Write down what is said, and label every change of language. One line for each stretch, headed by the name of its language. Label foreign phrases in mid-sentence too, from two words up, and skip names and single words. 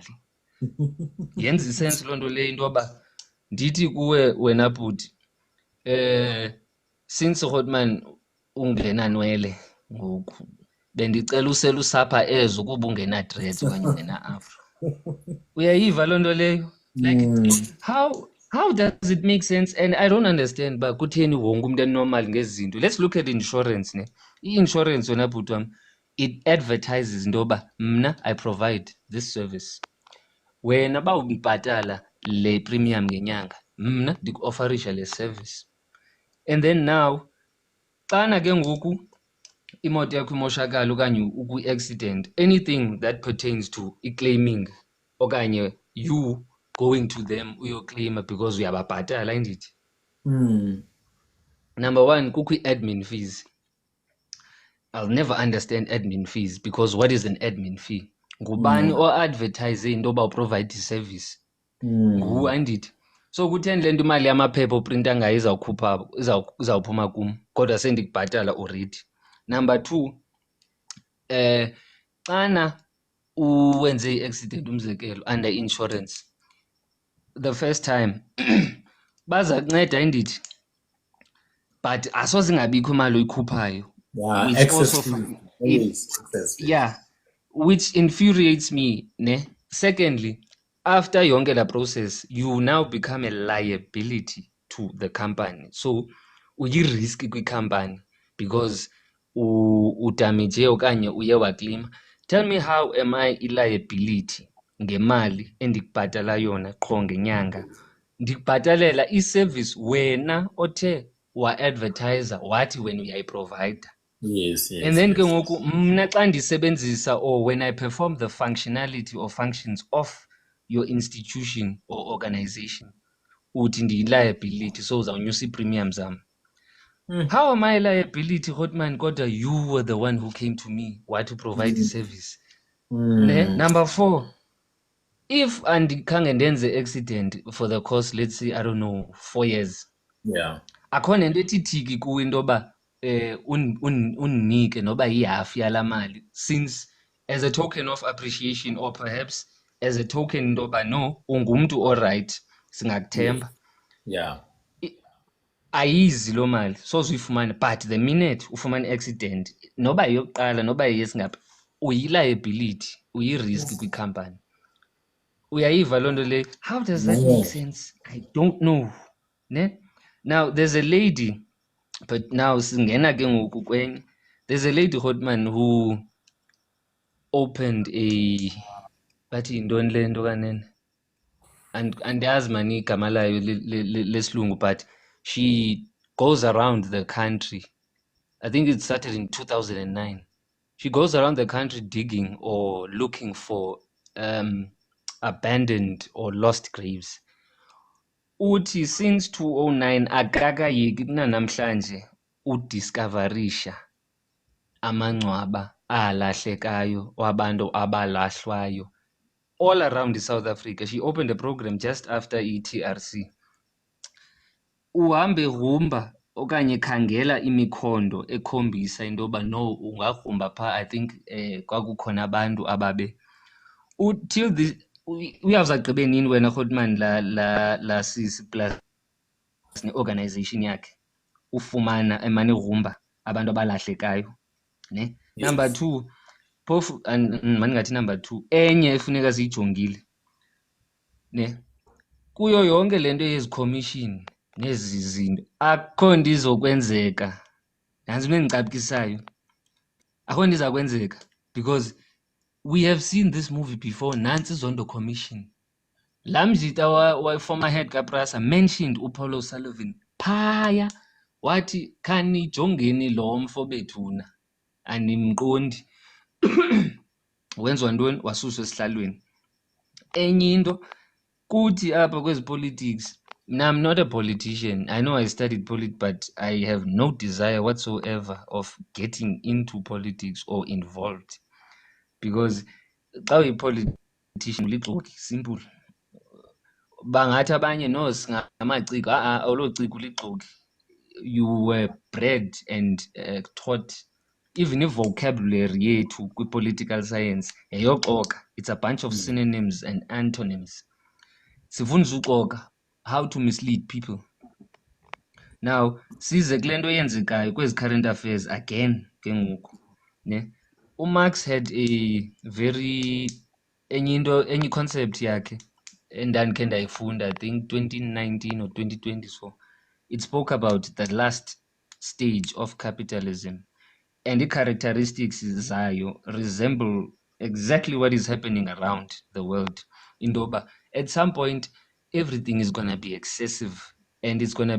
Xhosa: Yenza isensi loo nto leyo into yoba ndithi kuwe wena bhuti, since Hotman ungenanwele ngoku, bendicela usela usapha ezo kuba ungena-dreads okanye ungena-afro. Uyayiva loo nto leyo?
English: Like how does it make sense?
Xhosa: And I don't understand uba kutheni wonke umntu enormal ngezi zinto.
English: Let's look at insurance ne.
Xhosa: I-insurance wena bhuti wam,
English: it advertises
Xhosa: into yoba mna
English: I provide this service.
Xhosa: Wena uba ubibhatala le premium ngenyanga, mna ndiku-offerisha le service.
English: And then now
Xhosa: xana ke ngoku imoto yakho imoshakala okanye ukwi-accident,
English: anything that pertains to
Xhosa: i-claiming okanye
English: you going to them
Xhosa: uyoclaima because uyababhatala indithi. Number one, kukho i-admin fees.
English: I'll never understand admin fees because what is an admin fee?
Xhosa: Ngubani o-advertise into yoba uprovide i-service? Nguwe andithi. So kutheni le nto imali yamaphepha oprinta ngayo izawuphuma kum kodwa sendikubhatala already. Number two, xana uwenze i-accident umzekelo
English: under insurance the first time
Xhosa: baza kunceda indithi, but asoze ingabikho imali oyikhuphayo.
English: Which also which infuriates me ne. Secondly, after
Xhosa: yonke la
English: process you now become a liability to the company, so
Xhosa: uyi-risk kwikhampani
English: because
Xhosa: udamage okanye uye waclaima.
English: Tell me how am I
Xhosa: i-liability ngemali endikubhatala yona qho ngenyanga, ndikubhatalela i-service wena othe wa-advertiser wathi wena uyayiprovida.
English: And then ke ngoku mna xa ndisebenzisa or when I perform the functionality or functions of your institution or organization,
Xhosa: uthi ndiyi-liability, so uzawunyusa ii-premium zam.
English: How am I liability, Hotman, kodwa you were the one who came to me
Xhosa: wathi provide i-service?
English: Ne? Number four, if
Xhosa: andikhange ndenze
English: accident for the course, let's say, I don't know, 4 years,
Xhosa: akho nento ethi thiki kuwe into yoba undinike noba yihafu yalaa mali,
English: since as a token of appreciation or perhaps as a token
Xhosa: into yoba no, ungumntu orayithi, singakuthemba. Ayizi loo mali, soze uyifumane,
English: but the minute
Xhosa: ufumane i-accident noba yeyokuqala noba yeyesingaphi, uyi-liability, uyi-risk kwikhampani. Uyayiva loo nto leyo?
English: How does that make sense? I don't know. Ne? Now there's a lady, but now
Xhosa: singena ke ngoku kwenye.
English: There's a lady, Hotman, who opened a,
Xhosa: bathi yintoni le nto kanene, andiyazi mani igama layo lesilungu,
English: but she goes around the country. I think it started in 2009. She goes around the country digging or looking for abandoned or lost graves.
Xhosa: Uthi since 2009 akakayeki kunanamhlanje udiscoverisha amangcwaba alahlekayo wabantu abalahlwayo
English: all around South Africa. She opened a program just after i-TRC.
Xhosa: Uhambe rumba okanye khangela imikhondo ekhombisa into yoba no, ungagrumba phaa.
English: I think
Xhosa: kwakukhona abantu ababe
English: till this.
Xhosa: Uyawuza gqibe nini wena Hotman la sisi plus ne-organization yakhe ufumana emane rumba abantu abalahlekayo ne. Number two, phofu mandingathi number two, enye efuneka siyijongile ne, kuyo yonke le nto yezi commission nezi zinto akho nto izokwenzeka. Nantsi into endicacisayo, akho nto iza kwenzeka because we have seen this movie before. Nantsi Zondo Commission, laa mzita wa-former head kaPrasa mentioned uPaulo Sullivan phaya, wathi khanijongeni lo mfo bethuna animqondi. Wenziwa ntoni? Wasuswa esihlalweni. Enye into kuthi apha kwezi politics,
English: now I'm not a politician. I know I studied politics, but I have no desire whatsoever of getting into politics or involved because
Xhosa: xa uyi-politician ulixoki,
English: simple.
Xhosa: Bangathi abanye no singamaciko, olo ciko ulixoki.
English: You were bred and taught, even
Xhosa: i-vocabulary yethu kwi-political science yeyoxoka.
English: It's a bunch of synonyms and antonyms.
Xhosa: Sifundisa uxoka,
English: how to mislead people.
Xhosa: Now size kule nto yenzekayo kwezi
English: current affairs again
Xhosa: ke ngoku ne. UMarx
English: had a very
Xhosa: enye i-concept yakhe endandikhe ndayifunda,
English: I think 2019 or 2020 so. It spoke about the last stage of capitalism, and the characteristics zayo resemble exactly what is happening around the world. Indoba, at some point, everything is going to be excessive, and it's going to